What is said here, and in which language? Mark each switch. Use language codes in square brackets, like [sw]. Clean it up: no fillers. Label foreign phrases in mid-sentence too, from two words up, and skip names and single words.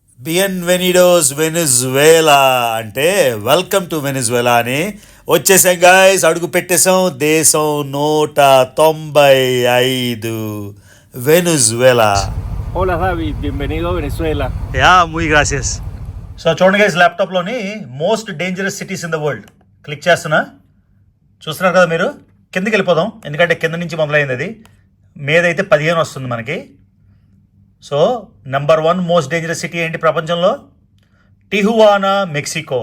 [es] Bienvenidos Venezuela [te] అంటే [en] welcome to Venezuela [te] అని వచ్చేసాం గాయస్. అడుగు పెట్టేసాం. దేశం 195 వెనిజువేలా. [es] Hola David, bienvenido a Venezuela. యా muy gracias. [te] సో చూడండి గైస్, ల్యాప్టాప్లోని [en] most dangerous cities in the world [te] క్లిక్ చేస్తున్నా. చూస్తున్నారు కదా మీరు. కిందకి వెళ్ళిపోదాం, ఎందుకంటే కింద నుంచి మొదలైంది అది. మీదైతే 15 వస్తుంది మనకి. సో నెంబర్ 1 [en] most dangerous city [te] ఏంటి ప్రపంచంలో? టిహువానా, మెక్సికో.